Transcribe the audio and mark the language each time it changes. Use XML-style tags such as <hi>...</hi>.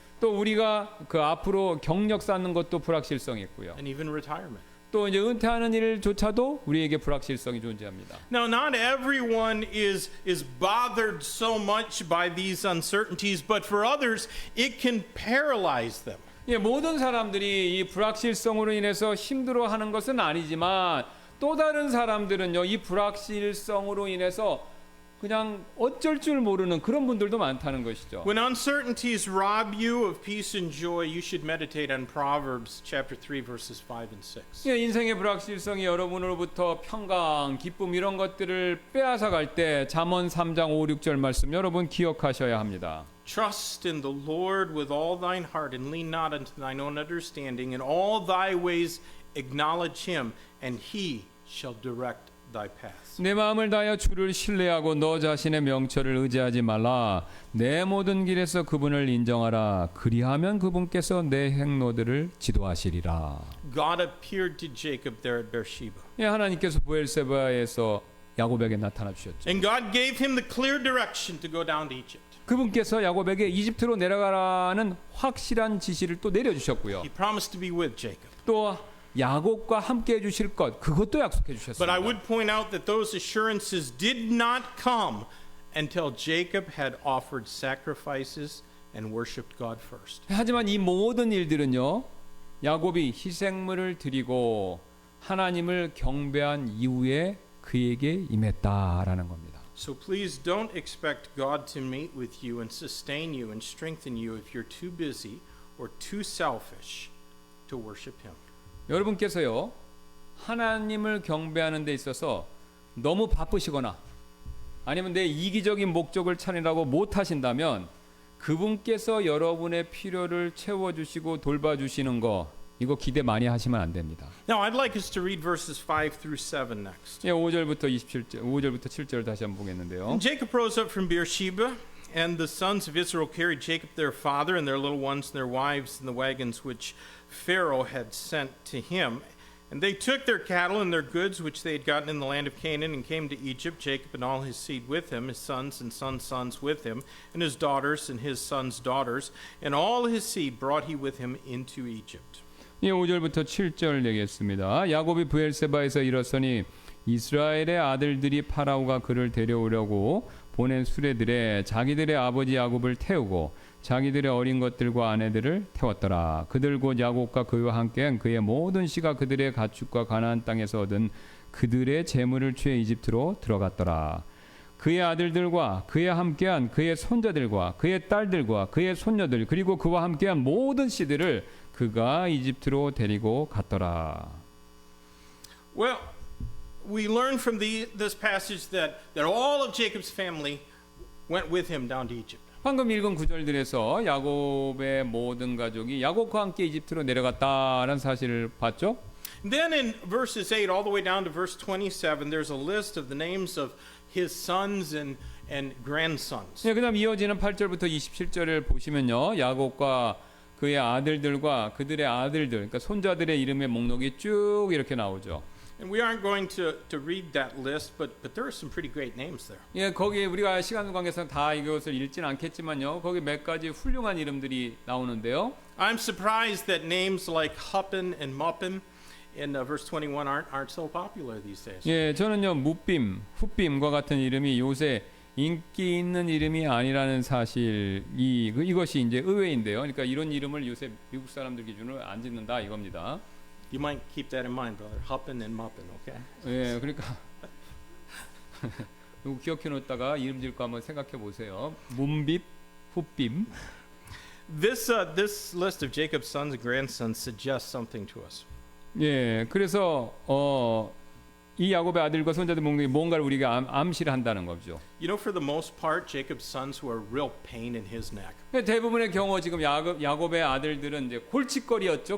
<ko>또 우리가 그 앞으로 경력 쌓는 것도 불확실성이 있고요.</ko> <en>And even retirement.</en> <ko>또 이제 은퇴하는 일조차도 우리에게 불확실성이 존재합니다.</ko> <en>Now, not everyone is bothered so much by these uncertainties, but for others, it can paralyze them.</en> <ko>예, 모든 사람들이 이 불확실성으로 인해서 힘들어하는 것은 아니지만 또 다른 사람들은요 이 불확실성으로 인해서 그냥 어쩔 줄 모르는 그런 분들도 많다는 것이죠.</ko> <en>When uncertainties rob you of peace and joy, you should meditate on Proverbs chapter 3 verses 5 and 6.</en> <ko>예, 인생의 불확실성이 여러분으로부터 평강, 기쁨 이런 것들을 빼앗아 갈 때 잠언 3장 5, 6절 말씀 여러분 기억하셔야 합니다.</ko> <en>Trust in the Lord with all thine heart and lean not unto thine own understanding. In all thy ways acknowledge him, and he shall direct thy paths.</en> <ko>내 마음을 다하여 주를 신뢰하고 너 자신의 명철을 의지하지 말라. 내 모든 길에서 그분을 인정하라. 그리하면 그분께서 내 행로들을 지도하시리라.</ko> <en>God appeared to Jacob there at Beersheba.</en> <ko>예, 하나님께서 부엘세바에서 야곱에게 나타나 주셨죠.</ko> <en>And God gave him the clear direction to go down to Egypt.</en> <ko>그분께서 야곱에게 이집트로 내려가라는 확실한 지시를 또 내려주셨고요.</ko> <en>He promised to be with Jacob.</en> <ko>또 야곱과 함께 해주실 것 그것도 약속해</ko> <en>But I</en> <ko>주셨습니다.</ko> <en>would point out that those assurances did not come until Jacob had offered sacrifices and worshipped God first.</en> <ko>하지만 이 모든 일들은요, 야곱이 희생물을 드리고 하나님을 경배한 이후에 그에게 임했다라는 겁니다.</ko> <en>So please don't expect God to meet with you and sustain you and strengthen you if you're too busy or too selfish to worship Him.</en> <ko>여러분께서요, 하나님을 경배하는 데 있어서 너무 바쁘시거나 아니면 내 이기적인 목적을 찾으라고 못 하신다면 그분께서 여러분의 필요를 채워주시고 돌봐주시는 거 이거 기대 많이 하시면 안 됩니다.</ko> <en>Now I'd like us to read verses 5 through 7 next.</en> <ko>예, 5절부터 7절 다시 한번 보겠는데요.</ko> <en>And Jacob rose up from Beersheba, and the sons of Israel carried Jacob their father and their little ones and their wives in the wagons which Pharaoh had sent to him. And they took their cattle and their goods which they had gotten in the land of Canaan and came to Egypt, Jacob and all his seed with him, his sons and sons' sons with him, and his daughters and his sons' daughters, and all his seed brought he with him into Egypt.</en> <ko>예, 5절부터 7절 내겠습니다. 야곱이 브엘세바에서 일었으니 이스라엘의 아들들이 파라오가 그를 데려오려고 보낸 수레들에 자기들의 아버지 야곱을 태우고 자기들의 어린 것들과 아내들을 태웠더라. 그들 곧 야곱과 그와 함께한 그의 모든 씨가 그들의 가축과 가나안 땅에서 얻은 그들의 재물을 취해 이집트로 들어갔더라. 그의 아들들과 그의 함께한 그의 손자들과 그의 딸들과 그의 손녀들 그리고 그와 함께한 모든 씨들을 그가 이집트로 데리고 갔더라.</ko> <en>Well, we learn from this passage that all of Jacob's family went with him down to Egypt.</en> <ko>방금 읽은 구절들에서 야곱의 모든 가족이 야곱과 함께 이집트로 내려갔다는 사실을 봤죠?</ko> <en>Then in verses 8 all the way down to verse 27, there's a list of the names of his sons and grandsons.</en> <ko>네, 그다음 이어지는 8절부터 27절을 보시면요. 야곱과 그의 아들들과 그들의 아들들, 그러니까 손자들의 이름의 목록이 쭉 이렇게 나오죠.</ko> <en>And we aren't going to read that list, but there are some pretty great names there.</en> <ko>예, 거기 우리가 시간 관계상 다 이것을 읽진 않겠지만요. 거기 몇 가지 훌륭한 이름들이 나오는데요.</ko> <en>I'm surprised that names like Huppim and Muppim in verse 21 aren't so popular these days.</en> <ko>예, 저는요 무빔, 훗빔과 같은 이름이 요새 인기 있는 이름이 아니라는 사실 이것이 이제 의외인데요. 그러니까 이런 이름을 요새 미국 사람들 기준으로 안 짓는다 이겁니다.</ko> <en>You might keep that in mind, brother. Huppim and Muppim, okay?</en> <ko>예, 그러니까 이거 기억해 놓다가 이름 지을 거 한번 생각해 보세요. 문빕, 훗빔.</ko> <en>This list of Jacob's sons and grandsons suggests something to us.</en> <ko>예, 그래서 이 야곱의 아들과 손자들 목록이 뭔가를 우리가 암시를 한다는 거죠.</ko> <en>You know, for the most part, Jacob's sons were a real pain in his neck.</en> <ko>대부분의 경우 지금 야곱의 아들들은 이제 골칫거리였죠.</ko>